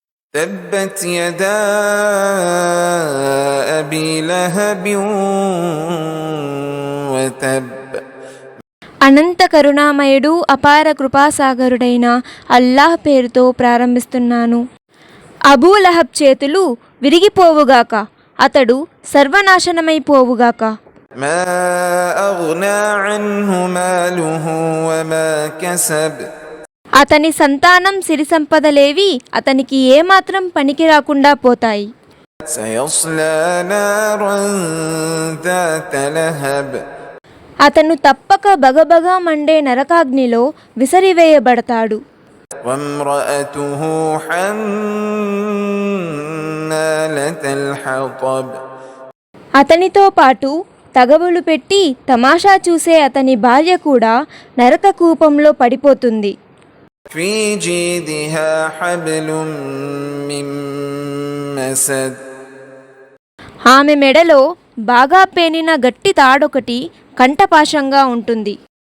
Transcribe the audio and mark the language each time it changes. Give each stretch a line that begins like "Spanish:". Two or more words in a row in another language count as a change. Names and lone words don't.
Arabic: تبت يدا أبي لهب وتب.
Telugu: అనంత కరుణామయుడు అపార కృపాసాగరుడైన అల్లాహ్ పేరుతో ప్రారంభిస్తున్నాను. అబూ లహబ్ చేతులు విరిగిపోవుగాక, అతడు సర్వనాశనమైపోవుగాక.
Arabic: ما أغنى عنه ماله وما كسب.
Telugu: అతని సంతానం సిరి సంపదలేవి అతనికి ఏమాత్రం పనికి రాకుండా పోతాయి.
Arabic: سيصلى نارا ذات لهب.
Telugu: అతను తప్పక బగబగా మండే నరకాగ్నిలో విసిరివేయబడతాడు.
Arabic: وامرأته حمالة الحطب.
Telugu: అతనితో పాటు తగవులు పెట్టి తమాషా చూసే అతని భార్య కూడా నరక కూపంలో పడిపోతుంది.
Arabic: في جيدها حبل من مسد.
Telugu: ఆమె మెడలో బాగా పేనిన గట్టి తాడొకటి కంఠపాశంగా ఉంటుంది.